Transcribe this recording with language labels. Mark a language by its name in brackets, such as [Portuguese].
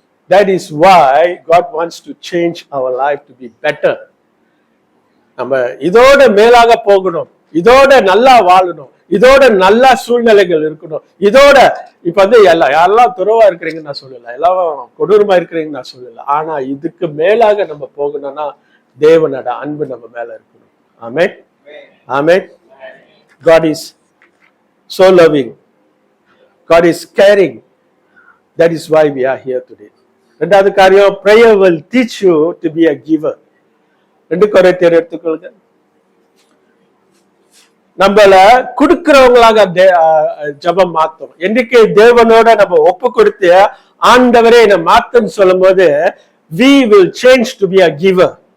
[English] That is why God wants to change our life to be better. [Tamil] நம்ம இதோட மேலாக போகணும், இதோட நல்லா வாழணும், இதோட நல்ல சூழ்நிலைகள் இருக்கணும். இதோட இப்ப வந்து யாரெல்லாம் துறவா இருக்கிறீங்கன்னு நான் சொல்லல, எல்லாம் கொடூரமா இருக்கிறீங்கன்னு நான் சொல்லல. ஆனா இதுக்கு மேலாக நம்ம போகணும்னா தேவனோட அன்பு நம்ம மேல இருக்கணும். [English] Amen. Amen. God is so loving. God is caring. That is why we are here today. [Tamil] ரெண்டாவது காரியம், [English] prayer will teach you to be a giver. [Tamil] 2 கொரிந்தியர் எடுத்துக்கொள்ளுங்க. நம்மள கொடுக்கிறவங்களாக ஜபம் மாத்தோம். என்னைக்கு தேவனோட நம்ம ஒப்பு கொடுத்து ஆண்டவரே என்ன மாத்துன்னு சொல்லும் போது [English] we will change to be a giver.